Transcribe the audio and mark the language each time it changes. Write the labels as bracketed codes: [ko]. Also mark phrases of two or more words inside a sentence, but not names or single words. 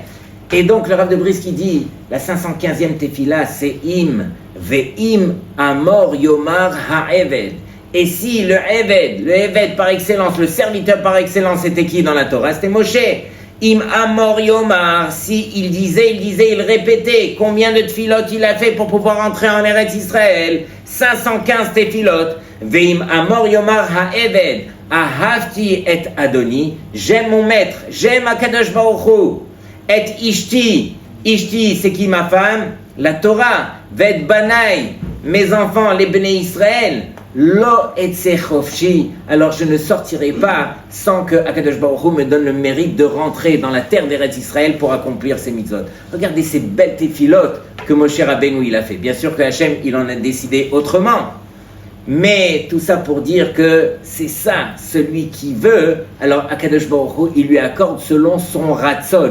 [fr] Et donc le Rav de Brisk qui dit, la 515e tefila, c'est [he] אם ואם אמור יאמר העבד. [fr] Et si le Eved par excellence, le serviteur par excellence, c'était qui dans la Torah? C'était Moshe. [he] אם אמור יאמר, [fr] si il disait, il répétait. Combien de tefilot il a fait pour pouvoir entrer en Eretz Israël? 515 tefilot. [he] ואם אמור יאמר העבד. אהבתי את אדוני. [fr] J'aime mon maître, j'aime [he] הקדוש ברוך הוא. Et אשתי אשתי, [fr] c'est qui ma femme? La Torah. [he] ואת בני. [fr] Mes enfants, les Bnei Israël. [he] לא אצא חפשי, [fr] alors je ne sortirai pas sans que [he] הקדוש ברוך הוא [fr] me donne le mérite de rentrer dans la terre d'Eretz Israël pour accomplir ces mitzvot. Regardez ces belles tefilot que Moshe Rabbeinu il a fait. Bien sûr que Hachem il en a décidé autrement, mais tout ça pour dire que c'est ça, celui qui veut, alors [he] הקדוש ברוך הוא [fr] il lui accorde selon son ratzon.